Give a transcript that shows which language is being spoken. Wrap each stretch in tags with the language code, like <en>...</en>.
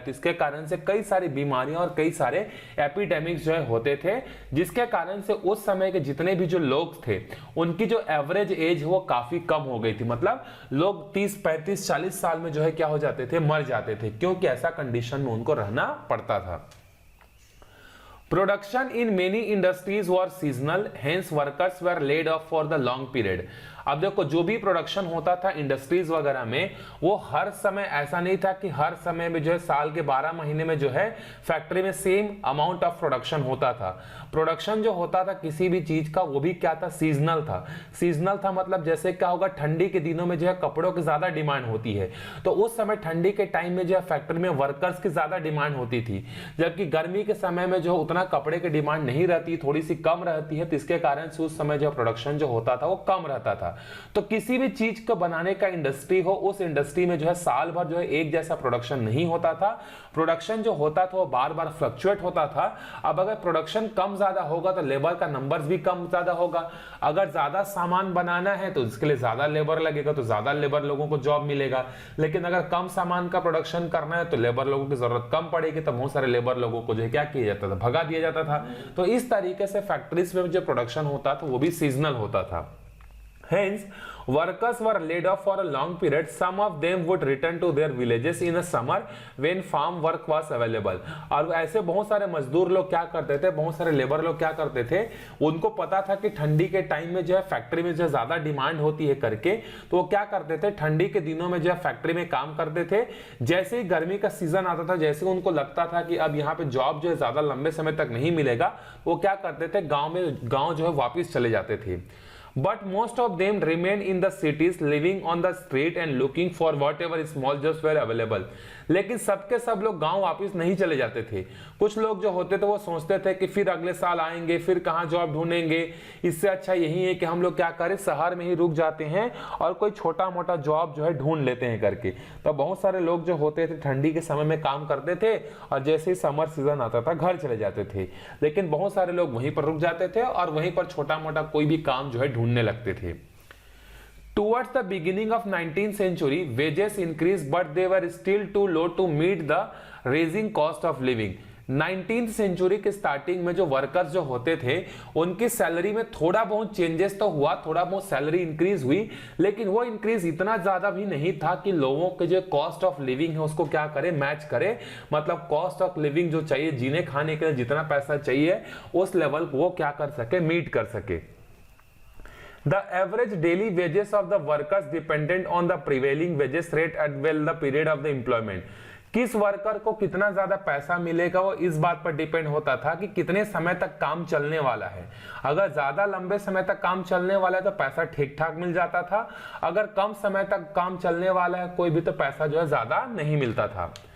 <hi>तो इसके कारण से कई सारी बीमारियां और कई सारे एपिडेमिक्स जो है होते थे, जिसके कारण से उस समय के जितने भी जो लोग थे उनकी जो एवरेज एज वो काफी कम हो गई थी। मतलब लोग 30, 35, 40 साल में जो है क्या हो जाते थे, मर जाते थे, क्योंकि ऐसा कंडीशन में उनको रहना पड़ता था।</hi> <en>Production in many industries were seasonal, hence workers were laid off for the long period।</en> <hi>अब देखो जो भी प्रोडक्शन होता था इंडस्ट्रीज वगैरह में, वो हर समय ऐसा नहीं था कि हर समय में जो है साल के 12 महीने में जो है फैक्ट्री में सेम अमाउंट ऑफ प्रोडक्शन होता था। प्रोडक्शन जो होता था किसी भी चीज का वो भी क्या था, सीजनल था। सीजनल था मतलब जैसे क्या होगा, ठंडी के दिनों में जो है कपड़ों की ज्यादा डिमांड होती है, तो उस समय ठंडी के टाइम में जो है फैक्ट्री में वर्कर्स की ज्यादा डिमांड होती थी, जबकि गर्मी के समय में जो उतना कपड़े की डिमांड नहीं रहती, थोड़ी सी कम रहती है, तो इसके कारण से उस समय जो प्रोडक्शन जो होता था वो कम रहता था। तो किसी भी चीज को बनाने का इंडस्ट्री हो, उस इंडस्ट्री में जो है साल भर जो है एक जैसा प्रोडक्शन नहीं होता था। प्रोडक्शन जो होता था वो बार बार फ्लक्चुएट होता था। अब अगर प्रोडक्शन कम ज्यादा होगा तो लेबर का नंबर्स भी कम ज्यादा होगा। अगर ज्यादा सामान बनाना है तो इसके लिए ज्यादा लेबर लगेगा, तो ज्यादा लेबर लोगों को जॉब मिलेगा। लेकिन अगर कम सामान का प्रोडक्शन करना है तो लेबर लोगों की जरूरत कम पड़ेगी, तो बहुत सारे लेबर लोगों को जो है क्या किया जाता था, भगा दिया जाता था। तो इस तरीके से फैक्ट्रीज में जो प्रोडक्शन होता था वो भी सीजनल होता था।</hi> <en>Hence, workers were laid off for a long period. Some of them would return to their villages in the summer when farm work was available.</en> <hi>और ऐसे बहुत सारे मजदूर लोग क्या करते थे, बहुत सारे लेबर लोग क्या करते थे, उनको पता था कि ठंडी के टाइम में जो है फैक्ट्री में जो ज्यादा डिमांड होती है करके, तो वो क्या करते थे, ठंडी के दिनों में जो है फैक्ट्री में काम करते थे। जैसे ही गर्मी का सीजन आता था, जैसे उनको लगता था कि अब यहाँ पे जॉब जो है ज्यादा लंबे समय तक नहीं मिलेगा, वो क्या करते थे, गाँव जो है वापिस चले जाते थे।</hi> <en>But most of them remained in the cities, living on the street and looking for whatever small jobs were available.</en> <hi>लेकिन सबके सब लोग गांव वापस नहीं चले जाते थे। कुछ लोग जो होते थे वो सोचते थे कि फिर अगले साल आएंगे, फिर कहाँ जॉब ढूंढेंगे, इससे अच्छा यही है कि हम लोग क्या करें, शहर में ही रुक जाते हैं और कोई छोटा मोटा जॉब जो है ढूंढ लेते हैं करके। तो बहुत सारे लोग जो होते थे ठंडी के समय में काम करते थे और जैसे ही समर सीजन आता था घर चले जाते थे। लेकिन बहुत सारे लोग वहीं पर रुक जाते थे और वहीं पर छोटा मोटा कोई भी काम जो है ढूंढने लगते थे।</hi> <en>Towards the beginning of 19th century, wages increased, but they were still too low to meet the rising cost of living.</en> <hi>19th century के स्टार्टिंग में जो वर्कर्स जो होते थे उनकी सैलरी में थोड़ा बहुत चेंजेस तो हुआ, थोड़ा बहुत सैलरी इंक्रीज हुई, लेकिन वो इंक्रीज इतना ज्यादा भी नहीं था कि लोगों के जो कॉस्ट ऑफ लिविंग है उसको क्या करे, मैच करे। मतलब कॉस्ट ऑफ लिविंग जो चाहिए, जीने खाने के लिए जितना पैसा चाहिए उस लेवल को वो क्या कर सके, मीट कर सके।</hi> <en>The average daily wages of the workers dependent on the prevailing wages rate at well the period of the employment.</en> <hi>किस वर्कर को कितना ज्यादा पैसा मिलेगा वो इस बात पर डिपेंड होता था कि कितने समय तक काम चलने वाला है। अगर ज्यादा लंबे समय तक काम चलने वाला है तो पैसा ठीक ठाक मिल जाता था। अगर कम समय तक काम चलने वाला है कोई भी, तो पैसा जो है ज्यादा नहीं मिलता था।</hi>